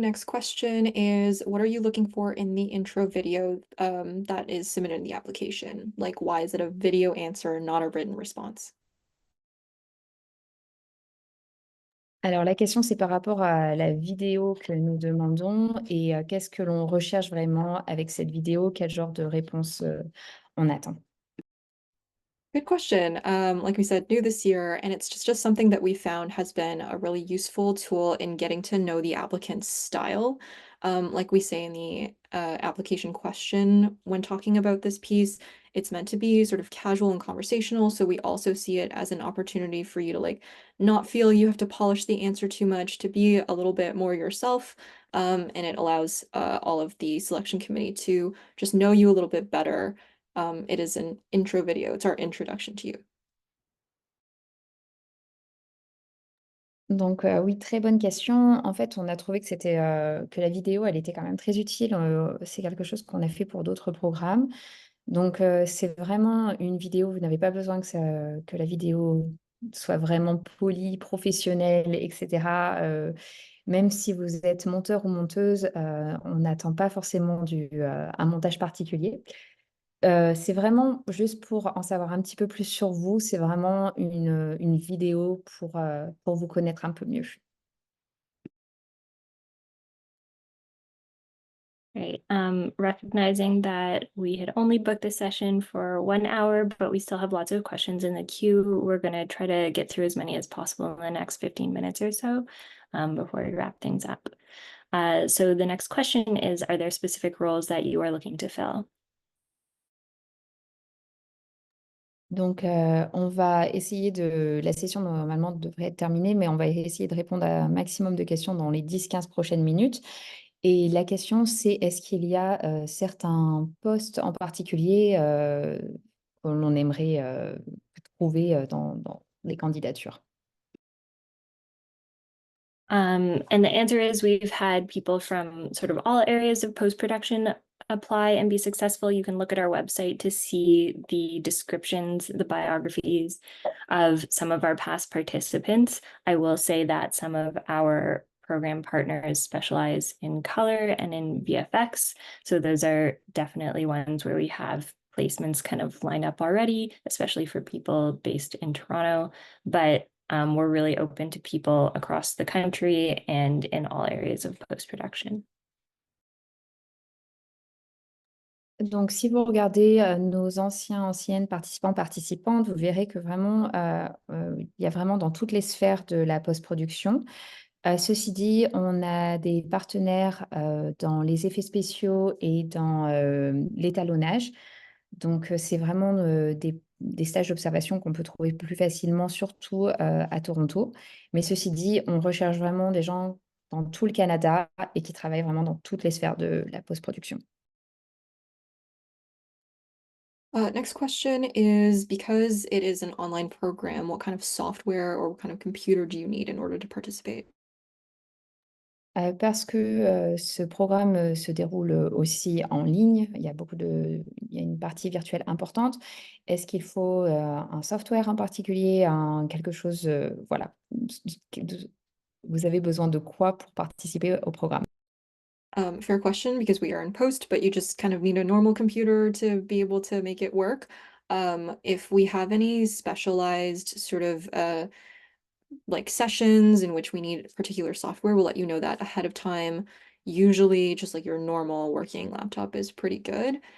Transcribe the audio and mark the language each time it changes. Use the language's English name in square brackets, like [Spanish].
[English] Next question is, what are you looking for in the intro video that is submitted in the application? Like, why is it a video answer, not a written response? [French] Alors, la question, c'est par rapport à la vidéo que nous demandons, et qu'est-ce que l'on recherche vraiment avec cette vidéo? Quel genre de réponse on attend? [English] Good question. Like we said, new this year, and it's just something that we found has been a really useful tool in getting to know the applicant's style. Like we say in the application question when talking about this piece, it's meant to be sort of casual and conversational. So we also see it as an opportunity for you to like not feel you have to polish the answer too much, to be a little bit more yourself. And it allows all of the selection committee to just know you a little bit better. It is an intro video. It's our introduction to you. [French] Donc, oui, très bonne question. En fait, on a trouvé que c'était, que la vidéo, elle était quand même très utile. C'est quelque chose qu'on a fait pour d'autres programmes. Donc, c'est vraiment une vidéo, vous n'avez pas besoin que la vidéo soit vraiment polie, professionnelle, et cetera. Même si vous êtes monteur ou monteuse, on n'attend pas forcément un montage particulier. C'est vraiment juste pour en savoir un petit peu plus sur vous. C'est vraiment une vidéo pour vous connaître un peu mieux. [English] Right. Recognizing that we had only booked the session for 1 hour, but we still have lots of questions in the queue. We're going to try to get through as many as possible in the next 15 minutes or so before we wrap things up. So the next question is, are there specific roles that you are looking to fill? [French] Donc, on va essayer la session normalement devrait être terminée, mais on va essayer de répondre à un maximum de questions dans les 10-15 prochaines minutes. Et la question, c'est est-ce qu'il y a certains postes en particulier que l'on aimerait trouver dans les candidatures? [English] And the answer is we've had people from sort of all areas of post-production apply and be successful. You can look at our website to see the descriptions, the biographies of some of our past participants. I will say that some of our program partners specialize in color and in VFX. So those are definitely ones where we have placements kind of lined up already, especially for people based in Toronto. But we're really open to people across the country and in all areas of post-production. [French] Donc, si vous regardez nos anciennes participants, participantes, vous verrez que vraiment, il y a vraiment dans toutes les sphères de la post-production. Ceci dit, on a des partenaires dans les effets spéciaux et dans l'étalonnage. Donc, c'est vraiment des stages d'observation qu'on peut trouver plus facilement, surtout à Toronto. Mais ceci dit, on recherche vraiment des gens dans tout le Canada et qui travaillent vraiment dans toutes les sphères de la post-production. [English] Next question is, because it is an online program, what kind of software or what kind of computer do you need in order to participate? [French] Parce que ce programme se déroule aussi en ligne, il y a une partie virtuelle importante. Est-ce qu'il faut un software en particulier, quelque chose, voilà, vous avez besoin de quoi pour participer au programme? [English] Fair question because we are in post, but you just kind of need a normal computer to be able to make it work. If we have any specialized sort of like sessions in which we need particular software, we'll let you know that ahead of time. Usually, just like your normal working laptop is pretty good.